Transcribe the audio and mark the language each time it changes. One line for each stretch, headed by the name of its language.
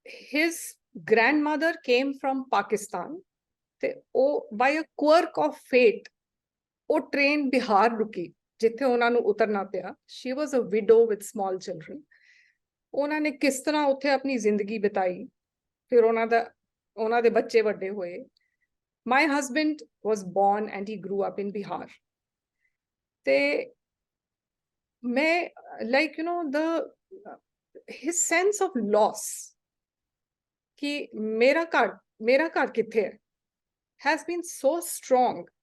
English: His grandmother came from Pakistan.
Punjabi: ਤੇ ਉਹ
English: by a quirk of fate,
Punjabi: ਉਹ train Bihar ਰੁਕੀ ਜਿੱਥੇ ਉਹਨਾਂ ਨੂੰ ਉਤਰਨਾ ਪਿਆ।
English: She was a widow with small children.
Punjabi: ਉਹਨਾਂ ਨੇ ਕਿਸ ਤਰ੍ਹਾਂ ਉੱਥੇ ਆਪਣੀ ਜ਼ਿੰਦਗੀ ਬਿਤਾਈ, ਫਿਰ ਉਹਨਾਂ ਦੇ ਬੱਚੇ ਵੱਡੇ ਹੋਏ।
English: My husband was born and he grew up in Bihar.
Punjabi: ਤੇ ਮੈਂ,
English: like, you know, his sense of loss
Punjabi: ਕਿ ਮੇਰਾ ਘਰ ਕਿੱਥੇ ਹੈ,
English: has been so strong.